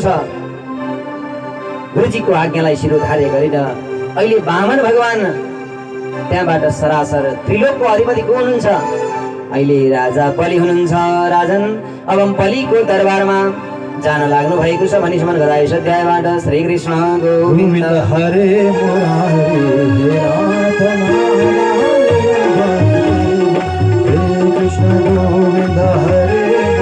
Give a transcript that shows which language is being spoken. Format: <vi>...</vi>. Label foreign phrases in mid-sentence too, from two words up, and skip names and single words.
<ne>गुरुजीको आज्ञालाई शिरोधार्य गरेर अहिले वामन भगवान त्यहाँबाट सरासर त्रिलोकको अधिपति को हुनुहुन्छ? अहिले राजा बलि हुनुहुन्छ। राजन अब बलिको दरबारमा जान लाग्नु भएको छ भनी स्मरण गराएछ अध्यायबाट।</ne> <sa>श्री कृष्ण गोविन्द हरे मुरारी हे नाथ नारायण श्री कृष्ण गोविन्द हरे</sa>